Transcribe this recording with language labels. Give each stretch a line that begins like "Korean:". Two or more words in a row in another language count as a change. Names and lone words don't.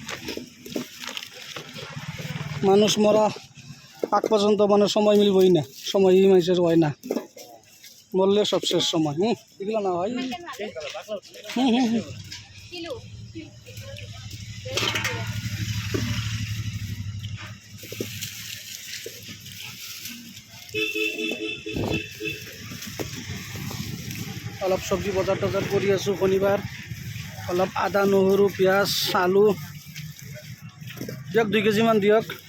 Bangla: মানুষ মরা আগ পর্যন্ত মানে সময় মিলবই না সময়ই মানুষের হয় না মরলে সব শেষ সময় এগুলো না হয়
Assamese: অলপ সবজি বজাৰ টজাৰ কৰি আছোঁ শনিবাৰ অলপ আদা নহৰু পিঁয়াজ আলু দিয়ক 2 কেজিমান দিয়ক